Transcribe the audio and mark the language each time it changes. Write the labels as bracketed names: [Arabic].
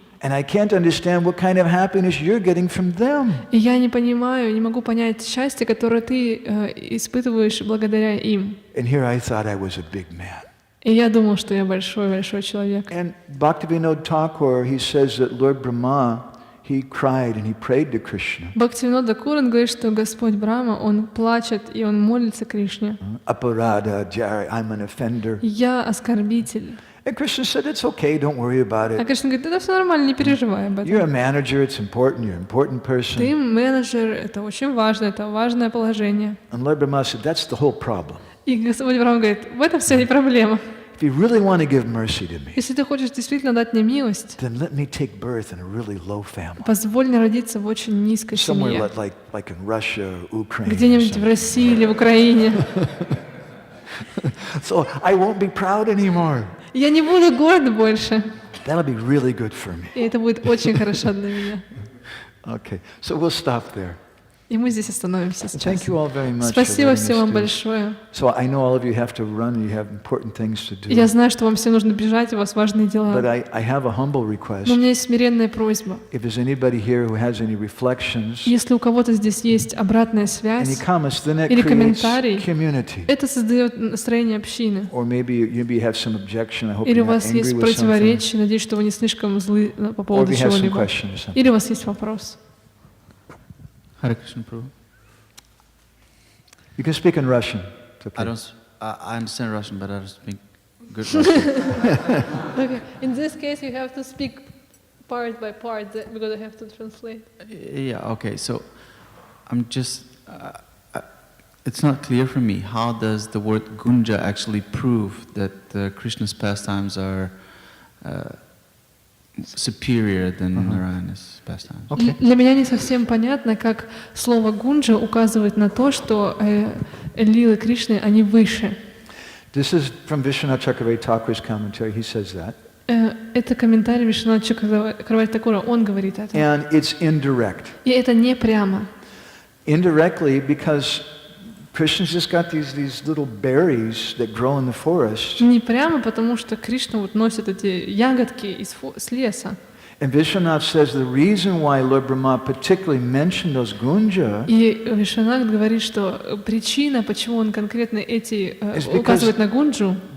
[English] And I can't understand what kind of happiness you're getting from them. [Russian] И я не понимаю, не могу понять счастье, которое ты испытываешь благодаря им. [English] And here I thought I was a big man. [Russian] И я думал, что я большой-большой человек. [English] And Bhaktivinoda Thakur, he says that Lord Brahma, he cried and he prayed to Krishna. [Russian] Бхактивинода Тхакур говорит, что Господь Брахма, он плачет и он молится Кришне. [English] Aparada, Jari, I'm an offender. [Russian] Я оскорбитель. [English] And Krishna said, it's okay, don't worry about [Russian] А [English] it. [Russian] Кришна говорит, это все нормально, не переживай об [English] You're a [Russian] этом. [English] manager, it's important, you're an important person. [Russian] Ты менеджер, это очень важно, это важное положение. [English] And Lord Brahma said, that's the whole problem. [Russian] И Господь Брахма говорит, в этом вся и проблема. [English] If you really want to give mercy to me, [Russian] Если ты хочешь действительно дать мне милость, [English] then let me take birth in a really low family. [Russian] позволь мне родиться в очень низкой [English] Somewhere [Russian] семье. [English] like in Russia or Ukraine. or [Russian] Где-нибудь в [English] something. [Russian] России или в Украине. [English] So I won't be proud anymore. [Russian] Я не буду горд больше. [English] That'll be really good for me. [Russian] И это будет очень хорошо для меня. [English] Okay, so we'll stop there. [Russian] И мы здесь остановимся сейчас. [English] Thank you all very much. for [Russian] Спасибо [English] letting us [Russian] всем вам [English] do this. [Russian] большое. [English] So I know all of you have to run, you have important things to do. [Russian] Я знаю, что вам всем нужно бежать, у вас важные [English] But [Russian] дела. [English] I have a humble request. [Russian] Но у меня есть смиренная просьба. [English] If there's anybody here who has any reflections, [Russian] Если у кого-то здесь есть обратная [English] any [Russian] связь, [English] comments, then that [Russian] или [English] creates [Russian] комментарий, [English] community. [Russian] это создает настроение общины. [English] Or maybe you have some objection. I hope [Russian] Или [English] you're [Russian] у [English] not [Russian] вас [English] angry [Russian] есть [English] with something. [Russian] противоречие, надеюсь, что вы не слишком злы по [English] Or if [Russian] поводу [English] you have some [Russian] чего-либо. [English] question or something. [Russian] Или у вас есть вопрос. [English] Hare Krishna Prabhu. You can speak in Russian. It's okay. I understand Russian, but I don't speak good Russian. Okay. In this case, you have to speak part by part because I have to translate. Yeah, okay. So I'm just, it's not clear for me. How does the word gunja actually prove that Krishna's pastimes are superior than Narayana's pastimes? Okay. [Russian] Для меня не совсем понятно, как слово гунджа указывает на то, что лилы Кришны, они выше. [English] This is from Vishwanath Chakravarti Thakur's commentary. He says that. [Russian] Это комментарий Вишванатха Чакраварти Такура, он говорит это. [English] And it's indirect. [Russian] И это не прямо. [English] Indirectly, because Krishna's just got these little berries that grow in the forest. [Russian] Не прямо, потому что Кришна вот носит эти ягодки с леса. [English] And Vishwanath says the reason why Lord Brahma particularly mentioned those gunja [Russian] И Вишванат говорит, что причина, почему он конкретно эти указывает на гунджу,